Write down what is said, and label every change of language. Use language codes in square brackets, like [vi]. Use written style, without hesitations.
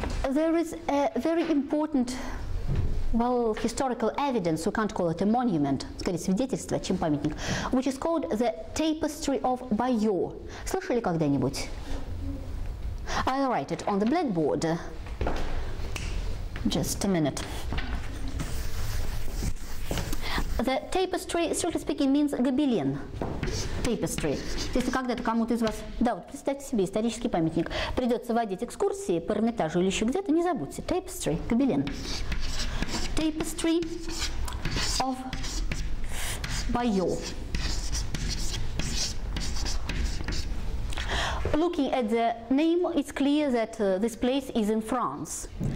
[en] There is a very important historical evidence, we can't call it a monument, [ru] скорее свидетельство, чем памятник, [en] which is called the Tapestry of Bayeux. [ru] Слышали когда-нибудь? [en] I'll write it on the blackboard. Just a minute. The tapestry, strictly speaking, means гобелен. Tapestry. [ru] Если когда-то кому-то из вас, да, вот представьте себе исторический памятник, придется водить экскурсии по Эрмитажу или еще где-то, не забудьте. [en] Tapestry, гобелен. Tapestry of Bayeux. Looking at the name, it's clear that this place is in France.